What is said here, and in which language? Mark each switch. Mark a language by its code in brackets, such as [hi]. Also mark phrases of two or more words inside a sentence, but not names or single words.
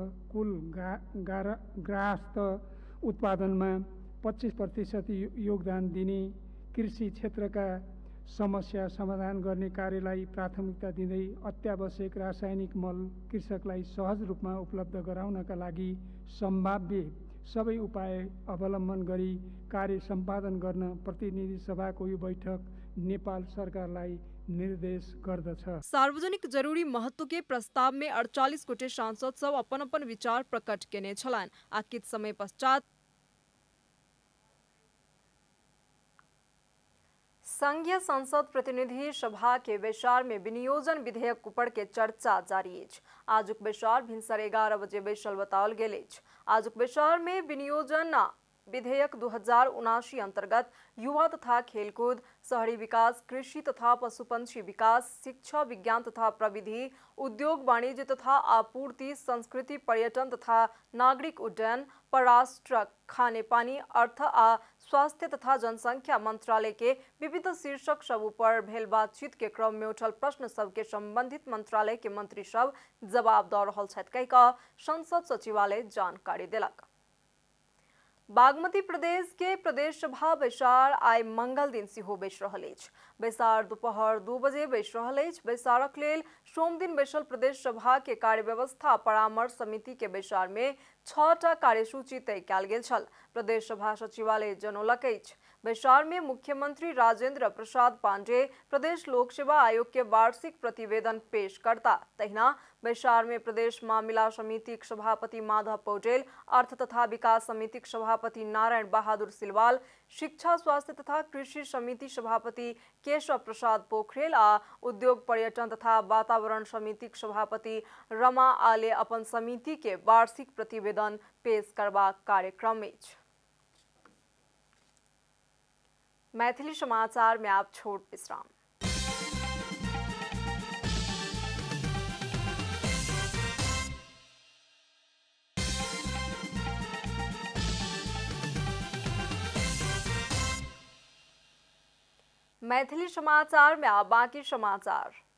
[ne] कुल ग्राहस्थ उत्पादनमा 25% योगदान दिने कृषि क्षेत्रका समस्या समाधान गर्ने कार्यलाई प्राथमिकता दिँदै अत्यावश्यक रासायनिक मल कृषकलाई सहज रूपमा उपलब्ध गराउनका लागि सम्भाव्य सबै उपाय अवलम्बन गरी कार्य सम्पादन गर्न प्रतिनिधि सभाको यो बैठक नेपाल सरकारलाई निर्देश गर्दछ। [mai] सार्वजनिक जरूरी महत्व के प्रस्ताव में 48 गोटे सांसद सब अपन अपन विचार प्रकट केने छलान। आकित समय पश्चात संघीय संसद प्रतिनिधि सभा के बैसार में विनियोजन विधेयक ऊपर के चर्चा जारी है। आजुक बैसार भिनसर 11 बजे बैसल बताओल गेल। आजुक बैसार में विनियोजन विधेयक 2079 अंतर्गत युवा तथा खेलकूद, शहरी विकास, कृषि तथा पशुपंक्षी विकास, शिक्षा, विज्ञान तथा प्रविधि, उद्योग, वाणिज्य तथा आपूर्ति, संस्कृति, पर्यटन तथा नागरिक उड्डयन, परराष्ट्र, खाने पानी, अर्थ आ स्वास्थ्य तथा जनसंख्या मंत्रालय के विविध शीर्षक सब पर भेल बातचीत के क्रम में उठल प्रश्न सब के संबंधित मंत्रालय के मंत्री सब जवाब द रहल छथि कहि कऽ संसद सचिवालय जानकारी देलक। बागमती प्रदेश के प्रदेश सभा बैसार आइ मंगल दिन सेहो बैस रहल अछि। बैसार दोपहर 2 बजे बैस रहल अछि। बैसारक लेल सोम दिन बैसल प्रदेश सभा के कार्यव्यवस्था परामर्श समिति के बैसार में 6टा कार्यसूची तय कयल गेल छल। प्रदेश सभा सचिवालय जनौलक अछि। बैसार में मुख्यमंत्री राजेंद्र प्रसाद पांडे प्रदेश लोक सेवा आयोग के वार्षिक प्रतिवेदन पेश करता। तहिना बैसार में प्रदेश मामिला समिति के सभापति माधव पौडेल, अर्थ तथा विकास समिति के सभापति नारायण बहादुर सिलवाल, शिक्षा, स्वास्थ्य तथा कृषि समिति सभापति केशव प्रसाद पोखरेल आ उद्योग, पर्यटन तथा वातावरण समिति के सभापति रमा आले अपन समिति के वार्षिक प्रतिवेदन पेश करबा कार्यक्रम में। मैथिली समाचार में आप छोट विश्राम। मैथिली समाचार में आप बाकी समाचार।